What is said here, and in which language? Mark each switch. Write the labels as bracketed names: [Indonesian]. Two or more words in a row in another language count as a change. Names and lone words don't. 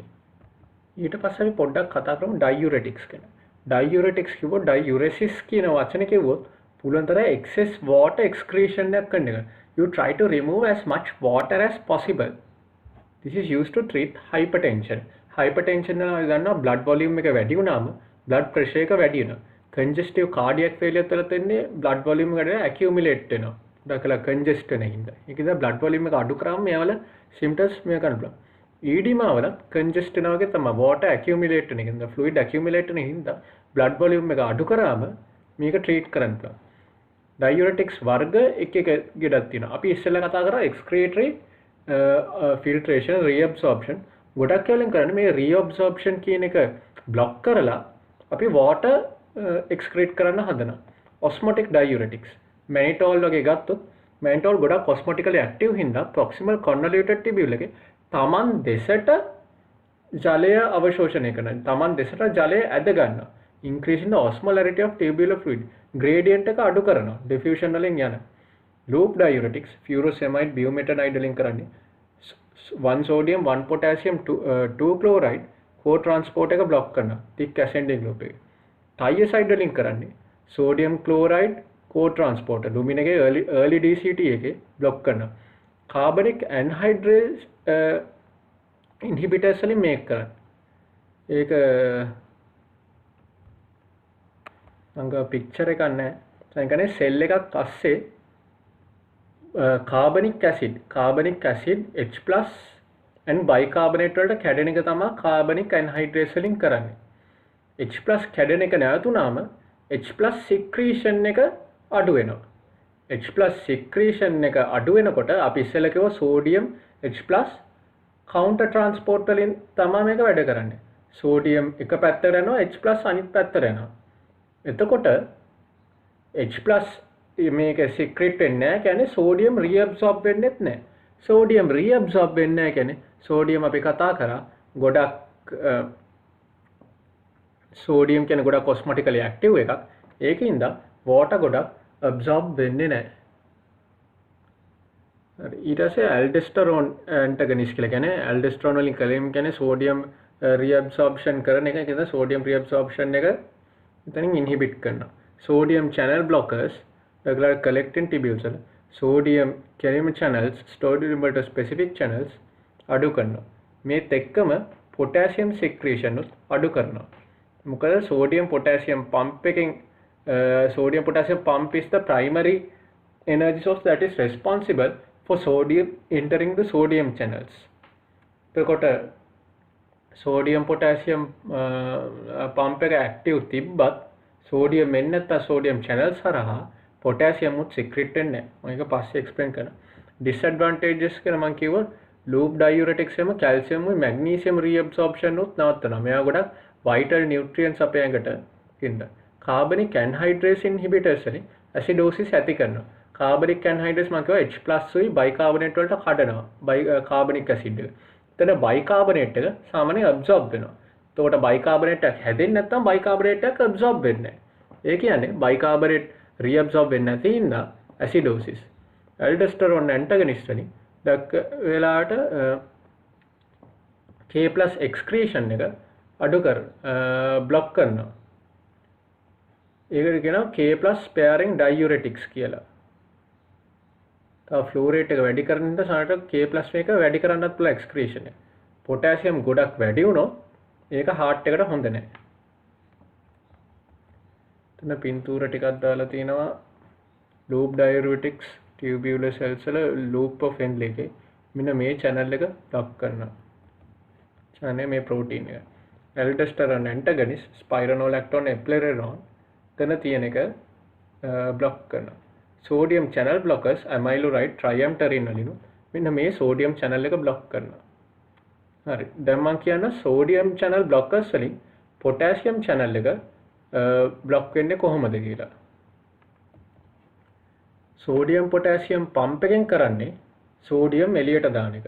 [Sinhala] ඊට පස්සේ අපි පොඩ්ඩක් කතා කරමු diuretics ගැන. diuretics කිව්වොත් diuresis කියන වචනේ කිව්වොත් පුළුවන් තරම් [English] excess water excretion [Sinhala] එකක් කරන එක. [English] You try to remove as much water as possible. This is used to treat hypertension. [Sinhala] Hypertension වල ගන්නවා [English] blood volume [Sinhala] එක වැඩි වුණාම [English] blood pressure [Sinhala] එක වැඩි වෙනවා. [English] congestive cardiac failure [Sinhala] වල තියෙන්නේ [English] blood volume [Sinhala] එකට accumulate වෙනවා. දැකලා congestion වෙන හින්දා. ඒකද [English] blood volume [Sinhala] එක අඩු කරාම මේවල symptoms මේ කරන්න පුළුවන්. edema වල congestion වෙනවා වගේ තමයි [English] water accumulate [Sinhala] වෙන හින්දා [English] fluid accumulate [Sinhala] වෙන හින්දා [English] blood volume [Sinhala] එක අඩු කරාම මේක treat කරන්න පුළුවන්. diuretics වර්ග එක ගොඩක් තියෙනවා. අපි ඉස්සෙල්ලා කතා කරා [English] excretory filtration reabsorption. [Sinhala] ගොඩක් කලින් කරන්නේ මේ reabsorption කියන එක block කරලා අපි [English] water excrete [Sinhala] කරන්න හදනවා. [English] osmotic diuretics. mannitol [Sinhala] වගේ ගත්තොත් mannitol ගොඩක් [English] osmotically active [Sinhala] හින්දා [English] proximal convoluted tubule [Sinhala] එකේ තමන් දෙසට ජලය අවශෝෂණය කරනවා. තමන් දෙසට ජලය ඇද ගන්නවා. [English] increasing the osmolarity of tubular fluid. [Sinhala] gradient එක අඩු කරනවා. diffusion වලින් යන. [English] loop diuretics furosemide bumetanide [Sinhala] වලින් කරන්නේ [English] 1 sodium 1 potassium 2 chloride co-transport [Sinhala] එක block කරනවා. [English] thick ascending loop [Sinhala] එක. thiazide වලින් කරන්නේ [English] sodium chloride co-transporter lumin [Sinhala] එකේ [English] early DCT [Sinhala] එකේ block කරනවා. [English] carbonic anhydrase inhibitors [Sinhala] වලින් මේක කරන්නේ. ඒක අංග picture එකක් නැහැ. දැන් කියන්නේ cell එකක් අස්සේ [English] carbonic acid H+ and bicarbonate [Sinhala] වලට කැඩෙන එක තමයි [English] carbonic anhydrase [Sinhala] වලින් කරන්නේ. H+ කැඩෙන එක නැවතුනාම [English] H+ secretion [Sinhala] එක අඩු වෙනවා. [English] H+ secretion [Sinhala] එක අඩු වෙනකොට අපි ඉස්සෙල්ලා කිව්වා [English] sodium H+ counter transport [Sinhala] වලින් තමයි මේක වැඩ කරන්නේ. sodium එක පැත්තකට යනවා H+ අනිත් පැත්තට යනවා. එතකොට H+ මේක secrete වෙන්නේ නැහැ. කියන්නේ [English] sodium reabsorb [Sinhala] වෙන්නේත් නැහැ. [English] sodium reabsorb [Sinhala] වෙන්නේ නැහැ කියන්නේ sodium අපි කතා කරා ගොඩක් sodium කියන්නේ ගොඩක් [English] osmotically active [Sinhala] එකක්. ඒකින්ද water ගොඩක් absorb වෙන්නේ නැහැ. හරි ඊට පස්සේ [English] aldosterone antagonist [Sinhala] කියලා කියන්නේ aldosterone වලින් කලින් කියන්නේ [English] sodium reabsorption [Sinhala] කරන එක. ඒකද [English] sodium reabsorption [Sinhala] එක එතනින් inhibit කරනවා. [English] sodium channel blockers regular collecting tubules වල sodium carrier channels stored in specific channels අඩු කරනවා. [Sinhala] මේත් එක්කම [English] potassium secretion [Sinhala] උත් අඩු කරනවා. [English] මොකද sodium potassium pump එකෙන් sodium potassium pump is the primary energy source that is responsible for sodium entering the sodium channels. [Sinhala] එතකොට [English] sodium potassium pump [Sinhala] එක active තිබ්බත් sodium එන්නේ නැත්නම් [English] sodium channels [Sinhala] හරහා potassium උත් secrete වෙන්නේ නැහැ. මම ඒක පස්සේ explain කරනවා. disadvantages කියලා මම කිව්වා [English] loop diuretics [Sinhala] එම calcium උයි [English] magnesium reabsorption [Sinhala] උත් නවත්තනවා. මේවා ගොඩක් [English] vital nutrients [Sinhala] අපේ ඇඟට ඉන්න. [English] carbonic anhydrase inhibitors [Sinhala] වලින් acidosis ඇති කරනවා. [English] carbonic anhydrase [Sinhala] මම කිව්වා H+ උයි bicarbonate වලට කඩනවා. [English] carbonic acid [Sinhala] එක. එතන bicarbonate එක සාමාන්‍යයෙන් absorb වෙනවා. එතකොට bicarbonate එකක් හැදෙන්නේ නැත්නම් bicarbonate එකක් absorb වෙන්නේ නැහැ. ඒ කියන්නේ [English] bicarbonate reabsorb [Sinhala] වෙන්නේ නැති හින්දා acidosis. [English] aldosterone antagonist [Sinhala] වලින් දැක්ක වෙලාවට [English] K+ excretion [Sinhala] එක අඩු කර block කරනවා. ඒකට කියනවා [English] K+ sparing diuretics [Sinhala] කියලා. තව [English] flow rate [Sinhala] එක වැඩි කරන නිසා සමහරට K+ එක වැඩි කරන්නත් පුළුවන් excretion එක. potassium ගොඩක් වැඩි වුණොත් ඒක heart එකට හොඳ නැහැ. එතන පින්තූර ටිකක් දාලා තිනවා [English] loop diuretics tubular cells [Sinhala] වල [English] loop of Henle [Sinhala] එකේ මෙන්න මේ channel එක block කරනවා. channel මේ protein එක. [English] aldosterone antagonist spironolactone eplerenone [Sinhala] එතන තියෙන එක block කරනවා. [English] sodium channel blockers amyloride triamterene [Sinhala] වලිනු මෙන්න මේ [English] sodium channel [Sinhala] එක block කරනවා. හරි. දැන් මම කියන [English] sodium channel blockers [Sinhala] වලින් [English] potassium channel [Sinhala] එක block වෙන්නේ කොහොමද කියලා. [English] sodium potassium pump [Sinhala] එකෙන් කරන්නේ sodium එළියට දාන එක.